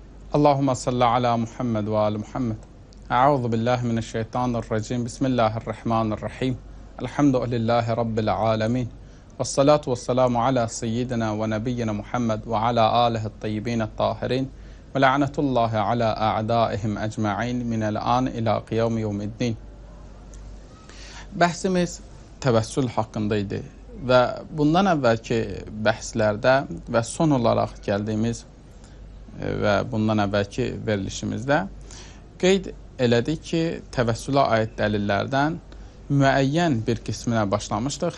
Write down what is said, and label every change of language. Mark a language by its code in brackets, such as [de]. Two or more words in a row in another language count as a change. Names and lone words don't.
[ar] اللهم صل على محمد وآل محمد. أعوذ بالله من الشيطان الرجيم. بسم الله الرحمن الرحيم. الحمد لله رب العالمين. والصلاة والسلام على سيدنا ونبينا محمد وعلى آله الطيبين الطاهرين. ولعنة الله على أعدائهم أجمعين من الآن إلى قيام يوم الدين. [az] Bəhsimiz təvəssül haqqında idi və bundan əvvəlki bəhslərdə və son olaraq gəldiyimiz və bundan əvvəlki verilişimizdə qeyd elədik ki, təvəssülə aid dəlillərdən müəyyən bir qisminə başlamışdıq.